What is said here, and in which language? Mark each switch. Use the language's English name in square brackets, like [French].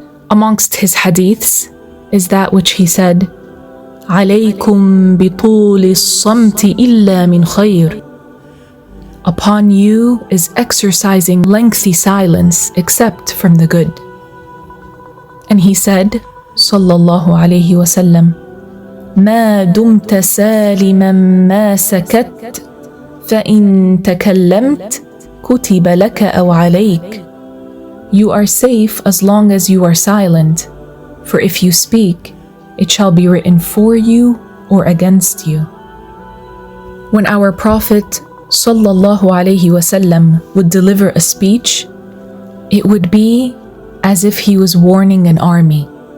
[English] Amongst his hadiths is that which he said, [Arabic] عَلَيْكُمْ بِطُولِ الصَّمْتِ إِلَّا مِنْ خَيْرٍ. [English] Upon you is exercising lengthy silence except from the good. And he said, sallallahu alaihi wasallam, [Arabic] ما دمت سالما ما سكت فإن تكلمت كتب لك أو عليك. [English] You are safe as long as you are silent, for if you speak, it shall be written for you or against you. When our Prophet ﷺ would deliver a speech, it would be as if he was warning an army.